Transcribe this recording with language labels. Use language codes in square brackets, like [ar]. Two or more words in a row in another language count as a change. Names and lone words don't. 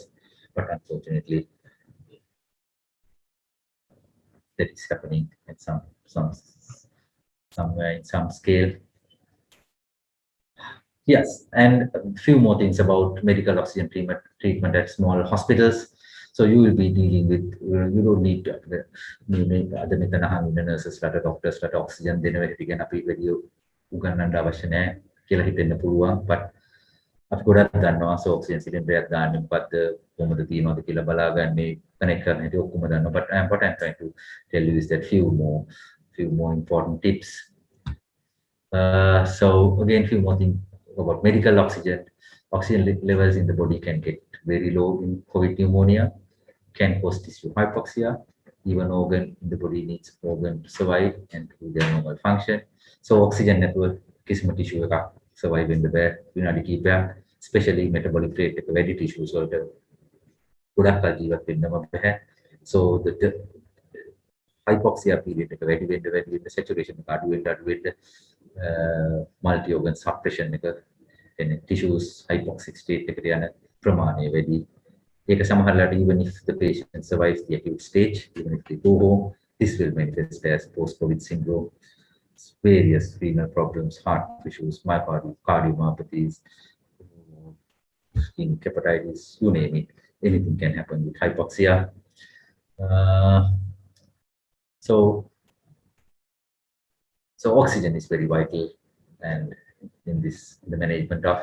[en] But unfortunately, that is happening at somewhere in some scale. Yes, and a few more things about medical oxygen treatment at small hospitals. So you will be dealing with, you don't need to, [si] අද මෙතන හඳුනන නර්සස්ලාට ඩොක්ටර්ස්ලාට ඔක්සිජන් දෙන වෙලට ගැන අපි වැඩි උගන්වන්න අවශ්‍ය නැහැ කියලා හිතෙන්න පුළුවන්. but අපි ගොඩක් දන්නවා ඔක්සිජන් සිලින්ඩරයක් දාන්නේ මොකද්ද කොහොමද තියනවද කියලා බලාගන්නේ කනෙක්ට් කරන හැටි ඔක්කොම දන්නවා. [en] but what I'm trying to tell you is that few more important tips. So again, few more things about medical oxygen. Oxygen levels in the body can get very low in COVID pneumonia, can cause tissue hypoxia. Even organ in the body needs organ to survive and to their normal function. So oxygen network [si] කිසිම tissue එකක් survive වෙන්න බෑ විනාඩි කිහිපයක්, [en] especially metabolic rate [si] එක වැඩි tissues වලට ගොඩක් කල් ජීවත් වෙන්නම බෑ. [en] So the hypoxia period [si] එක වැඩි වෙන්න saturation එක අඩු වෙන්න [en] multi organ suppression [si] එක එන්නේ [en] tissues hypoxic state [si] එකට යන ප්‍රමාණය වැඩි. ඒක සමහරවිට [en] even if the patient survives the acute stage, even if they go home, this will manifest as post-COVID syndrome, various renal problems, heart issues, myocardial cardiomyopathies, skin hepatitis, you name it. Anything can happen with hypoxia. So oxygen is very vital, and in the management of.